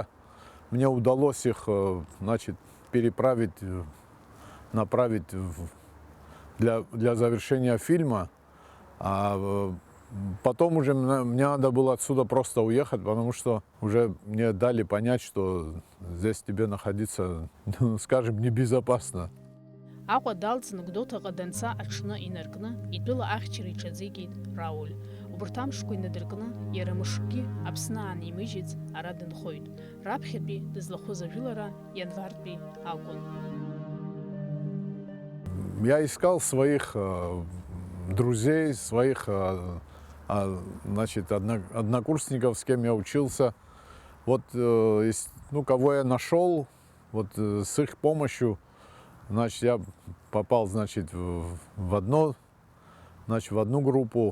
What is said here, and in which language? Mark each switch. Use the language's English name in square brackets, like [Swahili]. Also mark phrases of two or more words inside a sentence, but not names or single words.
[Russian] Мне удалось их, значит, направить для завершения фильма. А потом уже мне надо было отсюда просто уехать, потому что уже мне дали понять, что здесь тебе находиться, скажем, небезопасно. [Abkhazian] Аҟәа далҵны Гәдоуҭаҟа данца аҽны инаркны, итәыла ахьчара иҽазикит Рауль. Убырҭ амшқәа инадыркны, иара мышкгьы Аԥсны аанимыжьыц ара дынхоит. Раԥхьатәи дызлахәыз ажәылара ианвартәи акәын. [Russian] Я искал своих друзей, своих значит, однокурсников, с кем я учился. Вот, ну, кого я нашел, вот с их помощью, значит, я попал, значит, в одну группу.